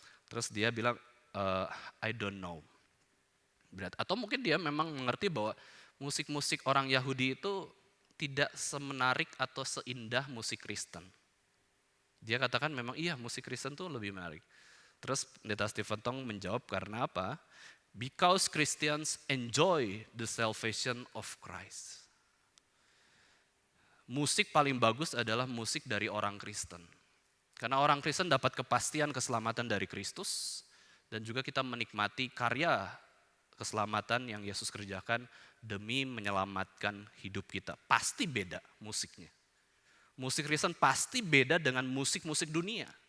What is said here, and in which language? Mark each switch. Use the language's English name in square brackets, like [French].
[Indonesian] Terus dia bilang, [English] I don't know. [Indonesian] Atau mungkin dia memang mengerti bahwa musik-musik orang Yahudi itu tidak semenarik atau seindah musik Kristen. Dia katakan memang iya musik Kristen itu lebih menarik. Terus Pendeta Stephen Tong menjawab karena apa? [English] Because Christians enjoy the salvation of Christ. [Indonesian] Musik paling bagus adalah musik dari orang Kristen. Karena orang Kristen dapat kepastian keselamatan dari Kristus dan juga kita menikmati karya keselamatan yang Yesus kerjakan demi menyelamatkan hidup kita. Pasti beda musiknya. Musik Kristen pasti beda dengan musik-musik dunia.